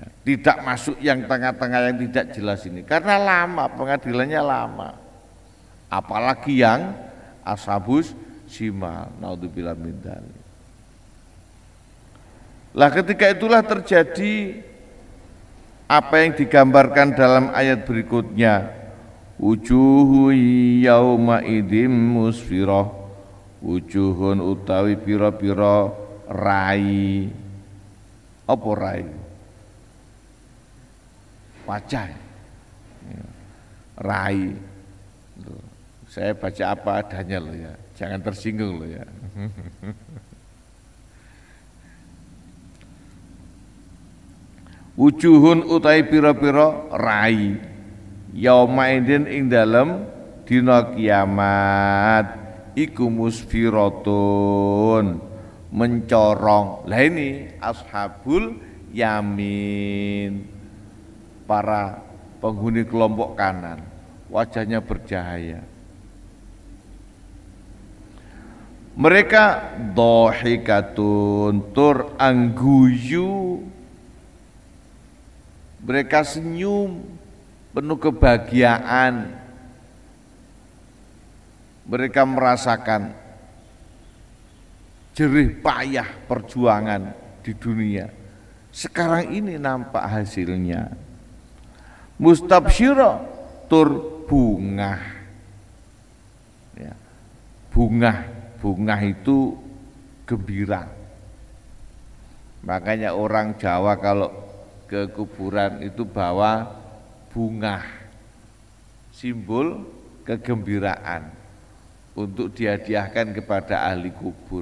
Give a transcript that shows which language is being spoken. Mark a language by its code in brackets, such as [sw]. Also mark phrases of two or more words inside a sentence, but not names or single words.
[id] Tidak masuk yang tengah-tengah yang tidak jelas ini, karena lama, pengadilannya lama. [ar] Apalagi yang أصحاب الشمال، نعوذ بالله من ذلك. [id] Lah ketika itulah terjadi apa yang digambarkan dalam ayat berikutnya, [ar] وجوه يومئذ مسفرة، وجوه [jv] utawi pira-pira rai. [id] Apa rai? Wajah. Rai. Saya baca apa adanya loh ya, jangan tersinggung loh ya. [jv] Wujuhun utai pira-pira rai yaumaidin ing dalem dina kiamat iku musfiratun mencorong. [id] Lah ini [ar] أصحاب اليمين, [id] para penghuni kelompok kanan, wajahnya bercahaya. Mereka dhahikatun [jv] tur angguyu, [id] mereka senyum penuh kebahagiaan. Mereka merasakan jerih payah perjuangan di dunia. Sekarang ini nampak hasilnya. [jv] Mustabsyira tur bungah. [id] Ya. Bungah itu gembira. Makanya orang Jawa kalau ke kuburan itu bawa bunga, simbol kegembiraan untuk dihadiahkan kepada ahli kubur.